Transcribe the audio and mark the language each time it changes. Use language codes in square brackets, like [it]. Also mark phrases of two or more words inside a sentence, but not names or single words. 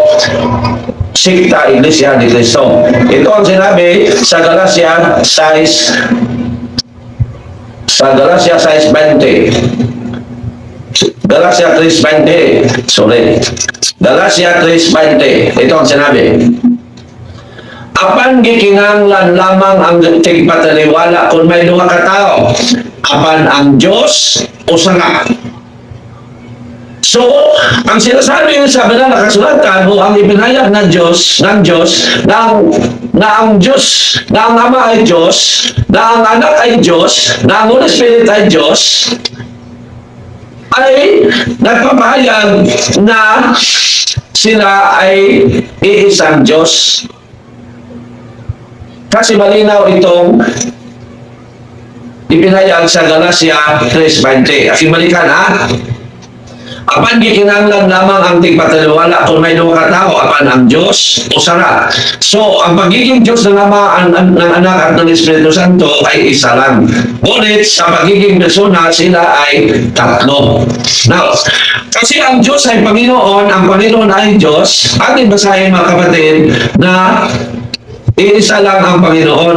[tl] Sikta Iglesia ni Cristo. Ito ang sinabi sa Galatia 6:20. Galatia 3:20. Sorry. Galatia 3:20. Ito ang sinabi. [ceb] Apan gikinanglan lamang ang tigpataliwala kung may duha ka tao. Apan ang Diyos usa nga. [tl] So, ang sinasabi sa banal na kasulatan o ang ipinahayag ng Diyos, na ang Ama ay Diyos, na ang Anak ay Diyos, na ang [en] Holy Spirit [tl] ay Diyos, ay nagpapahayag na sila ay iisang Diyos. Kasi malinaw itong ipinahayag sa Galatia 3:20. Aking balikan ha. [ceb] Apan gikinanglan lamang ang tigpataliwala kung may duha ka tao, apan ang Diyos usara. [tl] So, ang pagiging Diyos ng Ama, ng Anak at ng Espiritu Santo ay isa lang. Ngunit sa pagiging persona, sila ay tatlo. Now, kasi ang Diyos ay Panginoon, ang Panginoon ay Diyos, ating basahin mga kapatid na iisa lang ang Panginoon.